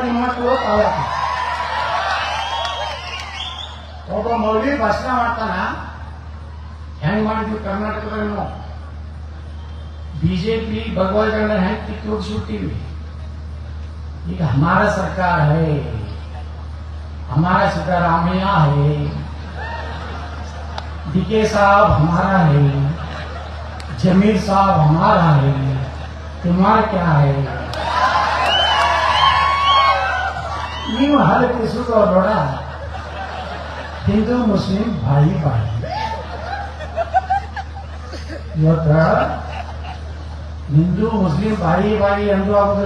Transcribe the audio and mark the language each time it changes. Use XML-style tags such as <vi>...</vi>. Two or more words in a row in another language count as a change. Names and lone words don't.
<kn>ನಿಮ್ಮ ಮಕ್ಕಳು ಒಬ್ಬ ಮೌಲ್ವಿ ಭಾಷಣ ಮಾಡ್ತಾನ, ಹೆಂಗ್ ಮಾಡಿದ್ವಿ ಕರ್ನಾಟಕದಲ್ಲಿ ನಾವು ಬಿಜೆಪಿ ಭಗವದ್ಗೀತೆ ಹೆಂಗ್ ಕಿತ್ತು ಹೋಗಿಸ್ಬಿಟ್ಟಿವಿ.</kn> <hi>ಈಗ हमारा सरकार है, हमारा सिद्धरामैया है, डीके साहब हमारा है, जमीर साहब हमारा है, तुम्हारा क्या है?</hi> <kn>ನೀವು ಹಲಕಿಸುವ ನೋಡ,</kn> <hi>हिंदू मुस्लिम भाई भाई.</hi> <kn>ಇವತ್ತ</kn> <hi>हिंदू मुस्लिम भाई भाई</hi> <kn>ಎಂದು ಆಗುದಿಲ್ಲ.</kn>